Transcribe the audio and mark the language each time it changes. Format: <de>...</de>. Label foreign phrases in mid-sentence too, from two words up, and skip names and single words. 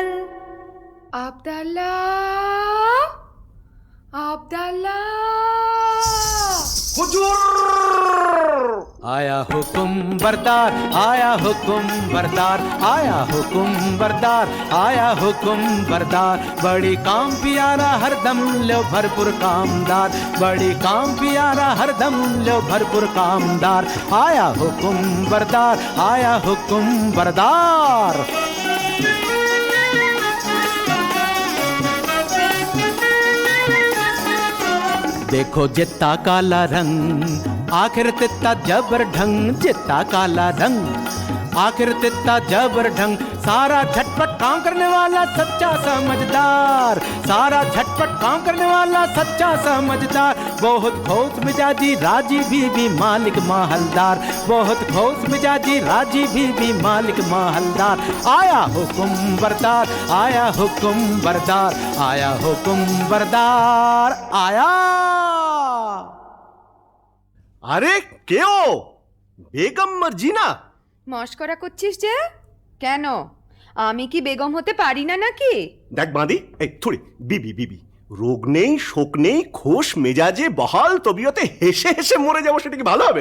<bn>আবদাল্লা, আবদাল্লা,</bn> <hi>आया हुकुम बरदार, आया हुकुम बरदार, आया हुकुम बरदार, आया हुकुम बरदार। बड़ी काम पियारा हरदम लो भरपूर कामदार, बड़ी काम पियारा हरदम लो भरपूर कामदार। आया हुकुम बरदार, आया हुकुम बरदार। देखो जितना काला रंग, आखिर तित्ता जबर ढंग, जितना काला रंग, आखिर तित्ता जबर ढंग। सारा झटपट काम करने वाला सच्चा समझदार, सारा झटपट काम करने वाला सच्चा समझदार। बहुत खोस मिजाजी राजी भी मालिक माहलदार, बहुत खोस मिजाजी राजी भी मालिक माहलदार। आया हुकुम बरदार, आया हुकुम बरदार, आया हुकुम बरदार, आया।</hi> <bn>আরে কেও বেগম মার্জিনা, মস্করা করছিস যে? কেন, আমি কি বেগম হতে পারি না নাকি? দেখ বাঁধি, এই থুড়ি বিবি বিবি, রোগ নেই শোক নেই, খোশ মেজাজে বহাল তবিয়তে হেসে হেসে মরে যাবো, সেটা কি ভালো হবে?</bn>